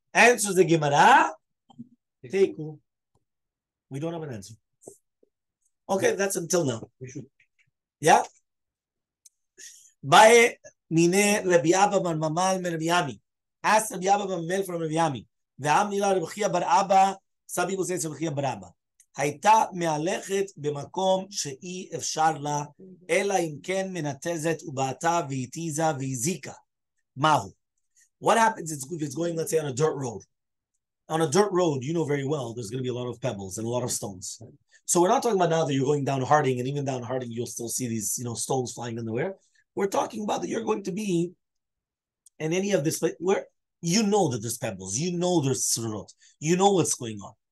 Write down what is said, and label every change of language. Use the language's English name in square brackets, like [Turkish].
[English] Answers the Gemara. Teku. We don't have an answer. Okay, that's until now. Yeah? [Hebrew] Bae mine Rabbi Abba bar Mamal men Rabbi Yami. [English] Ask Rabbi Abba bar Mamal from Rabbi Yami. [Hebrew] Ve'am nila Rabbi Chia bar Abba. [English] Some people say Rabbi Chia bar Abba. [Hebrew] הייתה מהלכת במקום שאי אפשר לה, אלא אם כן מנתזת ובעטה והתיזה והזיקה. מהו? [English] What happens if it's going, let's say, on a dirt road? On a dirt road, you know very well, there's going to be a lot of pebbles and a lot of stones. So we're not talking about now that you're going down Harding, and even down Harding, you'll still see these, stones flying in the air. We're talking about that you're going to be in any of this place where you know that there's pebbles, you know there's surot, you know what's going on.